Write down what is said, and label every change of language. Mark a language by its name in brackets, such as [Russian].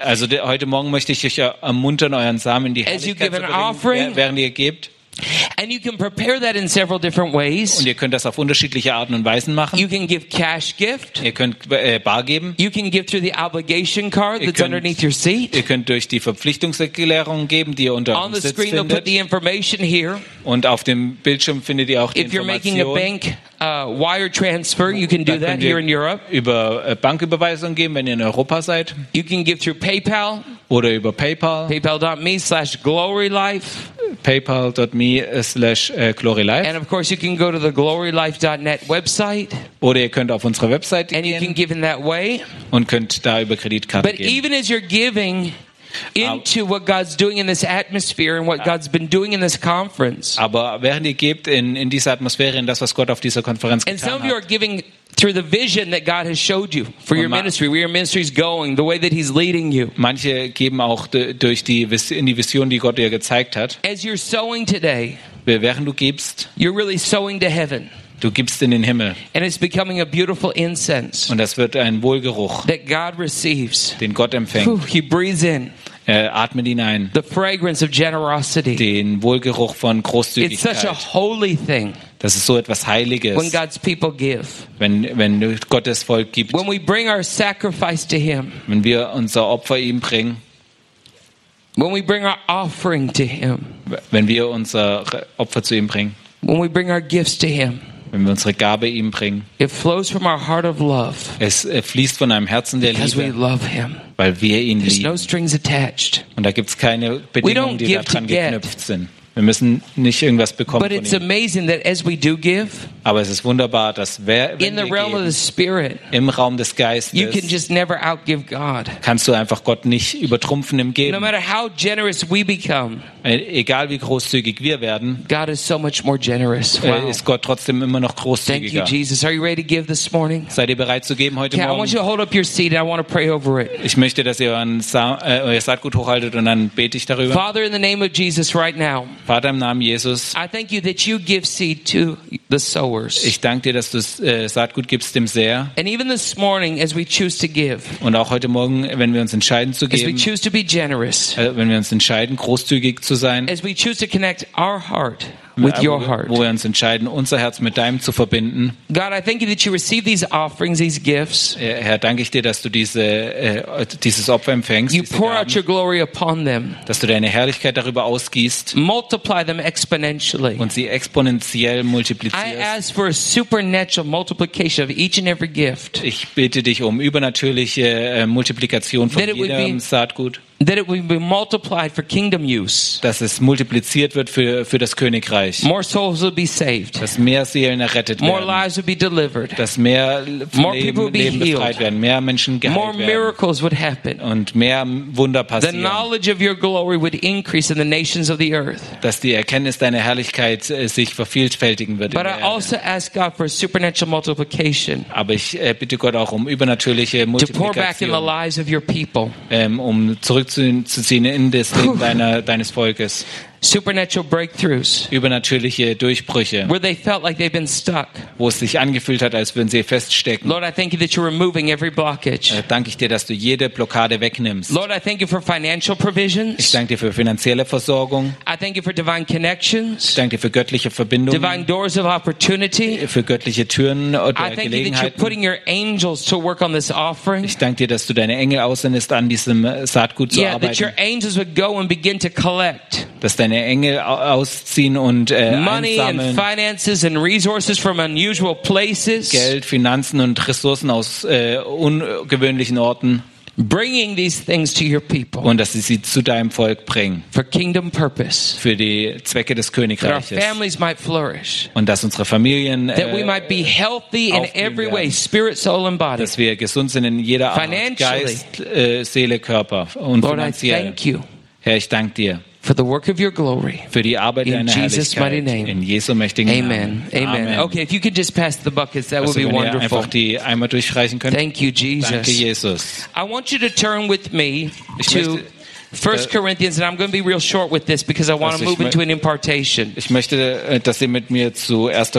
[German] Also heute Morgen möchte ich euch ermuntern, euren Samen in die Herrlichkeit zu bringen, [English] offering, [German] während ihr gebt. [English] And you can prepare that in several different ways. [German] Und ihr könnt das auf unterschiedliche Arten und Weisen machen. [English] You can give cash gift. [German] Ihr könnt bar geben. [English] You can give through the obligation card that's underneath your seat. [German] Ihr könnt durch die Verpflichtungserklärung geben, die ihr unter eurem Sitz findet. [English] On the screen, put the information here. [German] Und auf dem Bildschirm findet ihr auch die Information. [English] If you're making a bank wire transfer, you can do that here in Europe. [German] Über Banküberweisung geben, wenn ihr in Europa seid. [English] You can give through PayPal. [German] Oder über PayPal. [English] PayPal.me/glorylife. [German] PayPal.me/glorylife. [English] And of course, you can go to the glorylife.net website. [German] Oder ihr könnt auf unsere Website gehen. [English] And you can give in that way. [German] Und könnt da über Kreditkarte geben. [English] But even as you're giving into what God's doing in this atmosphere and what God's been doing in this conference. [German] Aber während ihr gebt in dieser Atmosphäre, in das, was Gott auf dieser Konferenz getan hat. [English] And some of you are giving through the vision that God has showed you for your ministry, where your ministry is going, the way that he's leading you. [German] Manche geben auch durch die in die Vision, die Gott dir gezeigt hat. [English] As you're sowing today, [German] während du gibst, [English] you're really sowing to heaven. [German] Du gibst in den Himmel. [English] And it's becoming a beautiful incense. [German] Und das wird ein Wohlgeruch. [English] That God receives. [German] Den Gott empfängt. [English] He breathes in. [German] Atmet ihn ein. [English] The fragrance of generosity. [German] Den Wohlgeruch von Großzügigkeit. [English] It's such a holy thing. [German] Das ist so etwas Heiliges. [English] When God's people give. [German] Wenn Gottes Volk gibt. [English] When we bring our sacrifice to him. [German] Wenn wir unser Opfer ihm bringen. [English] When we bring our offering to him. [German] Wenn wir unser Opfer zu ihm bringen. [English] When we bring our gifts to him. [German] Wenn wir unsere Gabe ihm bringen. [English] It flows from our heart of love. [German] Es fließt von einem Herzen der [English] because [German] Liebe. [English] We love him. [German] Weil wir ihn [English] there's [German] lieben. [English] No strings attached. [German] Und da gibt es keine Bedingungen, die daran geknüpft sind. Wir müssen nicht irgendwas bekommen [English] but [German] von [English] it's [German] ihm. [English] Amazing that as we do give, [German] aber es ist wunderbar, dass wer, wenn [English] in the realm [German] geben, [English] of the spirit, [German] im Raum des Geistes [English] you can just never outgive God. [German] Kannst du einfach Gott nicht übertrumpfen im Geben. [English] No matter how generous we become, [German] egal wie großzügig wir werden, [English] God is so much more generous. Wow. [German] Ist Gott trotzdem immer noch großzügiger. [English] Thank you, Jesus. Are you ready to give this morning? [German] Seid ihr bereit zu geben heute Morgen? [English] I want you to hold up your seat and I want to pray over it. [German] Ich möchte, dass ihr euer Saatgut hochhaltet und dann bete ich darüber. [English] Father, in the name of Jesus right now, [German] Vater, im Namen Jesus, [English] I thank you that you give seed to the sowers. [German] Ich danke dir, dass du Saatgut gibst dem Säher. [English] And even this morning, as we choose to give, [German] und auch heute Morgen, wenn wir uns entscheiden zu geben, [English] as we choose to be generous, [German] wenn wir uns entscheiden, großzügig zu sein, [English] as we choose to connect our heart with your heart. [German] Wo wir uns entscheiden, unser Herz mit deinem zu verbinden. [English] God, I thank you that you receive these offerings, these gifts. [German] Herr, danke ich dir, dass du diese dieses Opfer empfängst. [English] You pour out your glory upon them. [German] Dass du deine Herrlichkeit darüber ausgießt. [English] Multiply them exponentially. [German] Und sie exponentiell multiplizierst. [English] I ask for a supernatural multiplication of each and every gift. [German] Ich bitte dich um übernatürliche Multiplikation von jedem Saatgut. [English] That it will be multiplied for kingdom use. [German] Dass es multipliziert wird für das Königreich. [English] More souls will be saved. [German] Dass mehr Seelen errettet [English] More [German] werden. [English] More lives will be delivered. [German] Dass mehr [English] More [German] Leben, [English] people will be [German] Leben befreit [English] healed. [German] Werden. Mehr Menschen geheilt [English] More [German] werden. [English] Miracles would happen. [German] Und mehr Wunder passieren. [English] The knowledge of your glory would increase in the nations of the earth. [German] Dass die Erkenntnis deiner Herrlichkeit sich vervielfältigen wird. [English] But I also ask God for supernatural multiplication. [German] Aber ich bitte Gott auch um übernatürliche Multiplikation. [English] To pour back in the lives of your people. [German] Um zurück zu ziehen in das Leben deines Volkes. [English] Supernatural breakthroughs. [German] Übernatürliche Durchbrüche. [English] Where they felt like they've been stuck. [German] Wo es sich angefühlt hat, als würden sie feststecken. [English] Lord, I thank you that you're removing every blockage. [German] Danke ich dir, dass du jede Blockade wegnimmst. [English] Lord, I thank you for financial provisions. [German] Ich danke dir für finanzielle Versorgung. [English] I thank you for divine connections. [German] Ich danke dir für göttliche Verbindungen. [English] Divine doors of opportunity. [German] Für göttliche Türen oder Gelegenheiten. [English] I thank you that you're putting your angels to work on this offering. [German] Ich danke dir, dass du deine Engel aussendest, an diesem Saatgut zu arbeiten. [English] Yeah, that your angels would go and begin to collect. [German] Dass deine Engel ausziehen und [English] Money [German] einsammeln. [English] And finances and resources from unusual places. [German] Geld, Finanzen und Ressourcen aus ungewöhnlichen Orten. [English] Bringing these things to your people. [German] Und dass sie sie zu deinem Volk bringen. [English] For kingdom purpose. [German] Für die Zwecke des Königreiches. [English] That our families might flourish. [German] Und dass unsere Familien [English] that we might be healthy in every way, spirit, soul and body. [German] Dass wir gesund sind in jeder Art, Geist, Seele, Körper und [English] Lord, [German] finanziell. [English] I thank you. [German] Herr, ich danke dir. [English] For the work of your glory. [German] Für die Arbeit [English] in Jesus mighty name. [German] In Jesu mächtigen [English] Amen. [German] Namen. [English] Amen. Amen. Okay, if you could just pass the buckets, that [German] also, [English] would be [German] wenn [English] wonderful. [German] Einfach die Eimer durchreichen könnt. [English] Thank you, Jesus. [German] Danke, Jesus. [English] I want you to turn with me to 1 Corinthians, and I'm going to be real short with this because I want to move into an impartation. [German] Ich möchte, dass ihr mit mir zu 1.